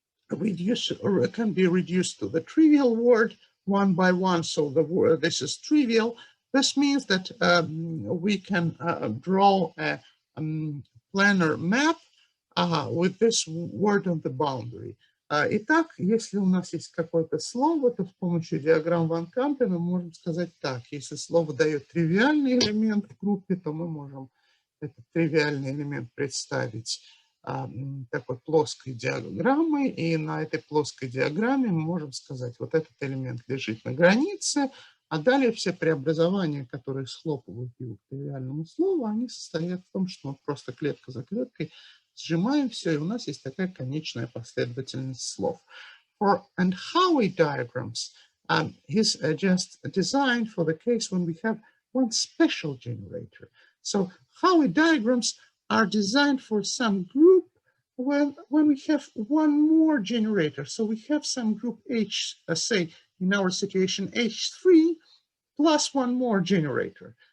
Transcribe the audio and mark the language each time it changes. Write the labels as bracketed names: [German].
[English] reduced or can be reduced to the trivial word one by one, so the word this is trivial, this means that we can draw a planar map with this word on the boundary. [Russian] Итак, если у нас есть какое-то слово, то с помощью диаграмм Ван Кампена мы можем сказать так. Если слово дает тривиальный элемент в группе, то мы можем этот тривиальный элемент представить такой плоской диаграммой, и на этой плоской диаграмме мы можем сказать, вот этот элемент лежит на границе, а далее все преобразования, которые схлопывают его к тривиальному слову, они состоят в том, что мы просто клетка за клеткой сжимаем все, и у нас есть такая конечная последовательность слов. [English] And Howey diagrams is just designed for the case when we have one special generator. So Howey diagrams are designed for some group when we have one more generator. So we have some group H, say in our situation H3 plus one more generator.